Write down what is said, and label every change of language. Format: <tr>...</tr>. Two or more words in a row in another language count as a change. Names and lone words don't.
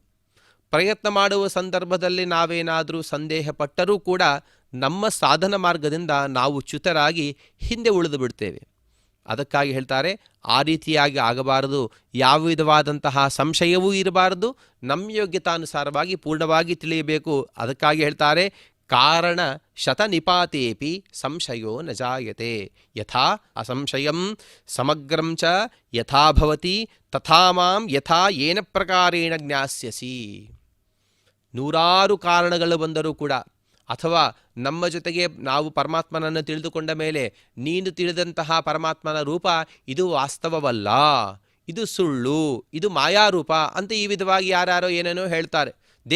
<kn>ಪ್ರಯತ್ನ ಮಾಡುವ ಸಂದರ್ಭದಲ್ಲಿ ನಾವೇನಾದರೂ ಸಂದೇಹ ಪಟ್ಟರೂ ಕೂಡ ನಮ್ಮ ಸಾಧನ ಮಾರ್ಗದಿಂದ ನಾವು ಚ್ಯುತರಾಗಿ ಹಿಂದೆ ಉಳಿದು ಬಿಡ್ತೇವೆ. ಅದಕ್ಕಾಗಿ ಹೇಳ್ತಾರೆ, ಆ ರೀತಿಯಾಗಿ ಆಗಬಾರದು. ಯಾವ ವಿಧವಾದಂತಹ ಸಂಶಯವೂ ಇರಬಾರದು, ನಮ್ಮ ಯೋಗ್ಯತಾನುಸಾರವಾಗಿ ಪೂರ್ಣವಾಗಿ ತಿಳಿಯಬೇಕು. ಅದಕ್ಕಾಗಿ ಹೇಳ್ತಾರೆ,</kn> <sa>ಕಾರಣ ಶತನಿಪಾತೇಪಿ ಸಂಶಯೋ ನ ಜಾಯತೆ ಯಥಾ ಅಸಂಶಯಂ ಸಮಗ್ರಂ ಚ ಯಥಾ ಭವತಿ ತಥಾ ಮಾಂ ಯಥಾ ಏನ ಪ್ರಕಾರೇಣ ಜ್ಞಾಸ್ಯಸಿ.</sa> <kn>ನೂರಾರು ಕಾರಣಗಳು ಬಂದರೂ ಕೂಡ, ಅಥವಾ ನಮ್ಮ ಜೊತೆಗೆ ನಾವು ಪರಮಾತ್ಮನನ್ನು ತಿಳಿದುಕೊಂಡ ಮೇಲೆ ನೀನು ತಿಳಿದಂತಹ ಪರಮಾತ್ಮನ ರೂಪ ಇದು ವಾಸ್ತವವಲ್ಲ, ಇದು ಸುಳ್ಳು, ಇದು ಮಾಯಾರೂಪ ಅಂತ ಈ ವಿಧವಾಗಿ ಯಾರ್ಯಾರೋ ಏನೇನೋ ಹೇಳ್ತಾರೆ.</kn>